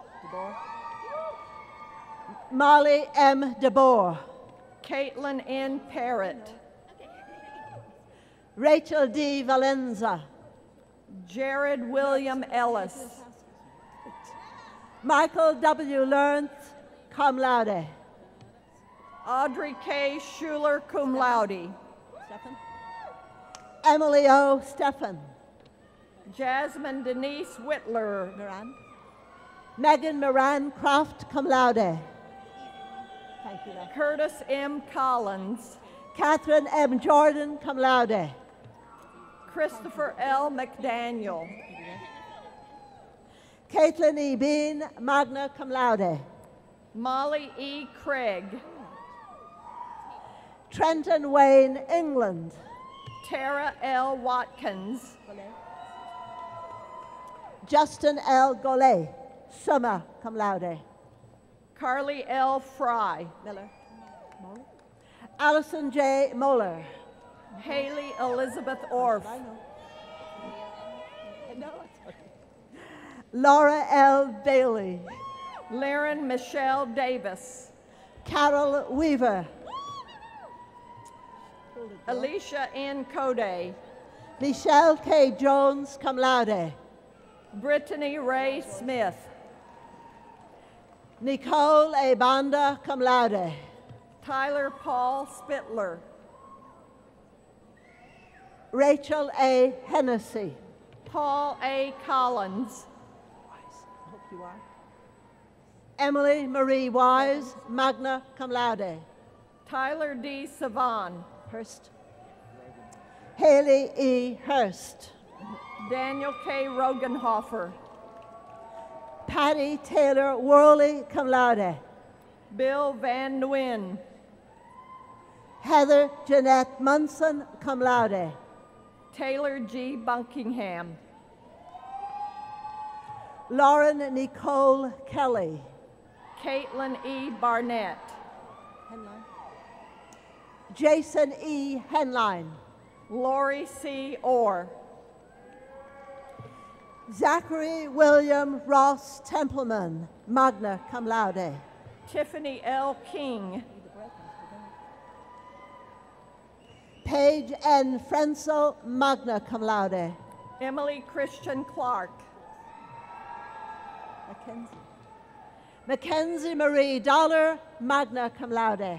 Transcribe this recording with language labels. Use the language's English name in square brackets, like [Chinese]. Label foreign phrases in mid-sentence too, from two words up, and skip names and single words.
[English] Molly M. DeBoer. Caitlin N. Parrott. Rachel D. Valenza. Jared William Ellis. Michael W. Lawrence, [Latin] cum laude. [English] Audrey K. Schuler, [Latin] cum laude. [English] Emily O. Stephan. Jasmine Denise Whitler. Moran. Megan Moran Croft, [Latin] cum laude. [English] Thank you. Lynn. Curtis M. Collins. Catherine M. Jordan, [Latin] cum laude. [English] Christopher L. McDaniel. Caitlin E. Bean, [Latin] magna cum laude. [English] Molly E. Craig. Trenton Wayne England. Tara L. Watkins. Justin L. Golay, [Latin] summa cum laude. [English] Carly L. Fry. Miller. Allison J. Moeller. Haley Elizabeth Orff. Laura L. Bailey. Laren Michelle Davis. Carol Weaver. Alicia N. Code. Michelle K. Jones, [Latin] cum laude. [English] Brittany Ray Smith. Nicole A. Banda, [Latin] cum laude. [English] Tyler Paul Spittler. Rachel A. Hennessy. Paul A. Collins. Hope you are. Emily Marie Wise, [Latin] magna cum laude. [English] Tyler D. Savan. Hurst. Haley E. Hurst. Daniel K. Rogenhofer. Patty Taylor Worley, [Latin] cum laude. [English] Bill Van Nguyen. Heather Jeanette Munson, [Latin] cum laude. [English] Taylor G. Bunkingham. Lauren Nicole Kelly. Caitlin E. Barnett. Jason E. Henline. Lori C. Orr. Zachary William Ross Templeman, [Latin] magna cum laude. [English] Tiffany L. King. Paige N. [Latin] Frenzel, magna cum laude. [English] Emily Christian Clark. Mackenzie Marie Dollar, [Latin] magna cum laude.